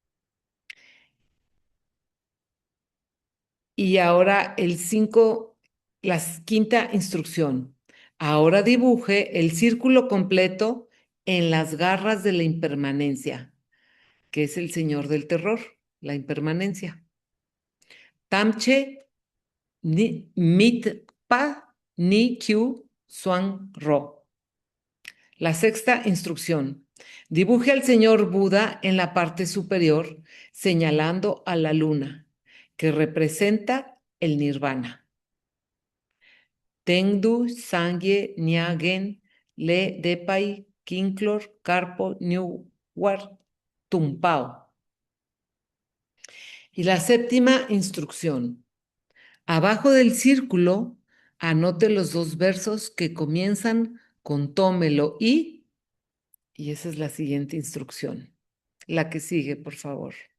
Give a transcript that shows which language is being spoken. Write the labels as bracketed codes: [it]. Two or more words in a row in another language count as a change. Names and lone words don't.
[es] Y ahora el 5, la quinta instrucción. Ahora dibuje el círculo completo en las garras de la impermanencia, que es el señor del terror, la impermanencia. Tamche ni mitpa ni kyu suan ro. La sexta instrucción. Dibuje al señor Buda en la parte superior, señalando a la luna, que representa el nirvana. Tengdu, Sangye, Nyagen, Le, Depai, Kinklor, Carpo, War, Tumpao. Y la séptima instrucción. Abajo del círculo, anote los dos versos que comienzan con tómelo y esa es la siguiente instrucción. La que sigue, por favor.